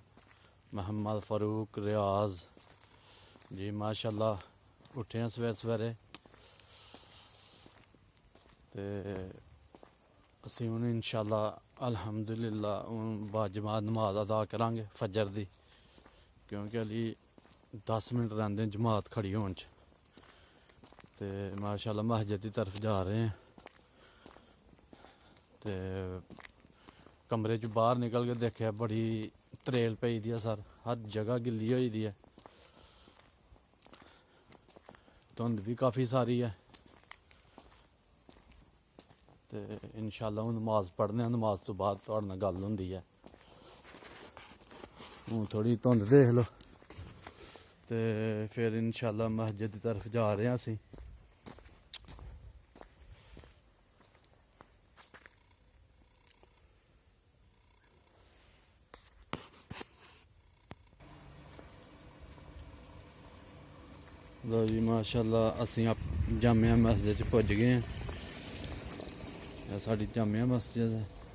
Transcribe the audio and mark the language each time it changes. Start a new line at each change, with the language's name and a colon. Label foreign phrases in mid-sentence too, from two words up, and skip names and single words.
Punjabi: محمد فاروق ریاض جی ماشاءاللہ اٹھے ہیں سویرے تے اسی ہن انشاءاللہ الحمدللہ باجماعت نماز ادا کریں گے فجر دی، کیونکہ علی 10 منٹ رہندے جماعت کھڑی ہون چ تے ماشاءاللہ
Urdu: مسجد کی طرف جا رہے ہیں
Punjabi: تے کمرے چ باہر نکل کے دیکھا بڑی تریل پئی دی ہے، سر ہر جگہ گلی ہوئی دی ہے، دھند بھی کافی ساری ہے تے انشاءاللہ ہوں نماز پڑھنے ہیں، نماز تو بعد تھوڑے نال گل ہوندی ہے۔ ہوں تھوڑی دھند دیکھ لو تے پھر انشاءاللہ
Urdu: مسجد کی طرف جا رہے ہیں
Punjabi: اسی۔ لو جی ماشاءاللہ اسی جامعہ مسجد پہنچ گئے ہیں،
Urdu: یہ ساری جامعہ مسجد ہے۔